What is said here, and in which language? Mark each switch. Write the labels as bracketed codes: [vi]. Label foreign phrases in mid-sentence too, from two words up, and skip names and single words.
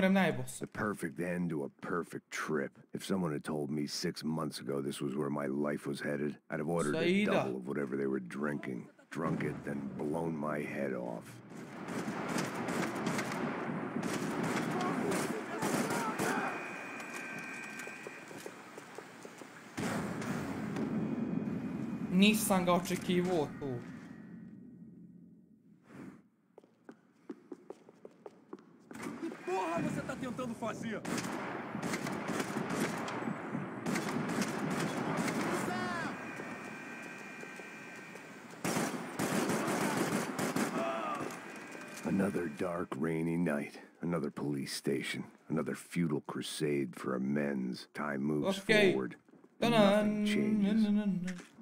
[en] The perfect end to a perfect trip. If someone had told me 6 months ago this was where my life was headed, I'd have ordered a double of whatever they were drinking. Drunk it, then blown my head off. [sr] Nisam ga očekivao tu. [pt] Que porra você tá tentando fazer? [en] Another dark, rainy night. Another police station. Another futile crusade for amends. Time moves forward. Nothing changes.